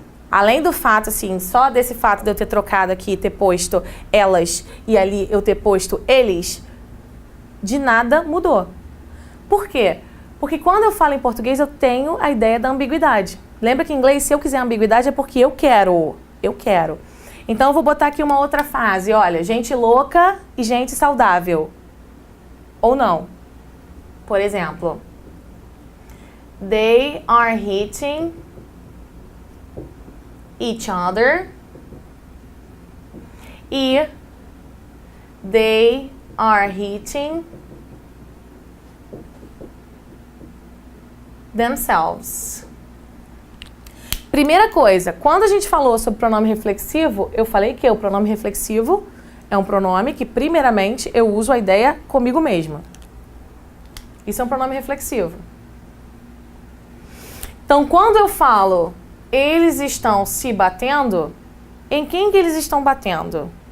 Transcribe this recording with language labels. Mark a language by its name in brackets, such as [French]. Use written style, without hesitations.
[Portuguese] Além do fato, assim, só desse fato de eu ter trocado aqui, ter posto elas e ali eu ter posto eles, de nada mudou. Por quê? Porque quando eu falo em português, eu tenho a ideia da ambiguidade. Lembra que em inglês, se eu quiser ambiguidade, é porque eu quero. Eu quero. Então, eu vou botar aqui uma outra frase. Olha, gente louca e gente saudável. Ou não. Por exemplo, [English] they are hitting each other e they are hitting themselves. [Portuguese] Primeira coisa, quando a gente falou sobre pronome reflexivo, eu falei que o pronome reflexivo é um pronome que, primeiramente, eu uso a ideia comigo mesma. Isso é um pronome reflexivo. Então, quando eu falo eles estão se batendo, em quem que eles estão batendo?